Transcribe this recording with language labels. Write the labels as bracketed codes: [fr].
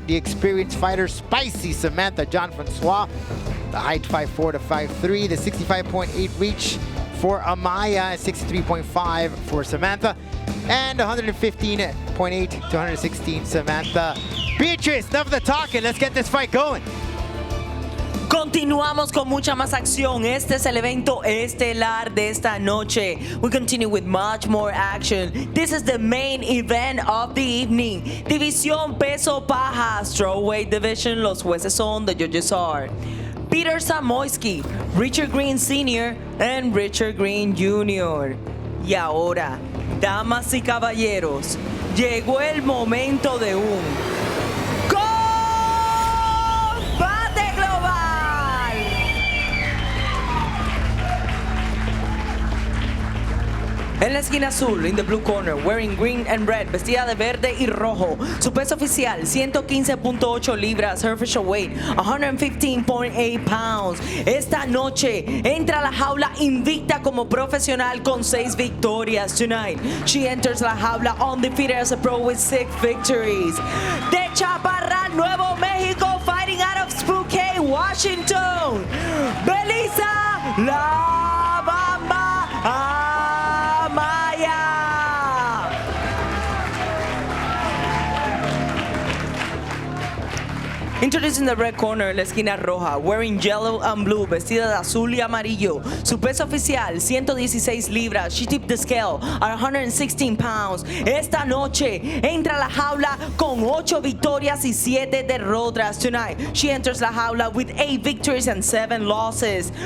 [en] The experienced fighter, spicy Samantha Jean-Francois. The height, 5'4" to 5'3". The 65.8 reach for Amaya, 63.5 for Samantha. And 115.8 to 116 Samantha. Beatrice, enough of the talking. Let's get this fight going. [es] Continuamos con mucha más acción. Este es el evento estelar de esta noche. [en] We continue with much more action. This is the main event of the evening. [es] División peso paja, [en] strawweight division. [es] Los jueces son, [en] the judges are [es] Peter Samoyski, Richard Green Sr. [en] and Richard Green Jr. [es] Y ahora, damas y caballeros, llegó el momento de un combate global. En la esquina azul, [en] in the blue corner, wearing green and red, [es] vestida de verde y rojo. Su peso oficial, 115.8 libras. [en] Her official weight, 115.8 pounds. [es] Esta noche entra a la jaula invicta como profesional con 6 victorias. [en] Tonight, she enters la jaula undefeated as a pro with 6 victories. De Chaparral, Nuevo Mexico, fighting out of Spokane, Washington, Belisa La Bamba Amaya. Introducing the red corner, [es] la esquina roja, [en] wearing yellow and blue, [es] vestida de azul y amarillo. Su peso oficial, 116 libras. [en] She tipped the scale at 116 pounds. [es] Esta noche entra a la jaula con 8 victorias y 7 derrotas. [en] Tonight, she enters la jaula with 8 victories and 7 losses.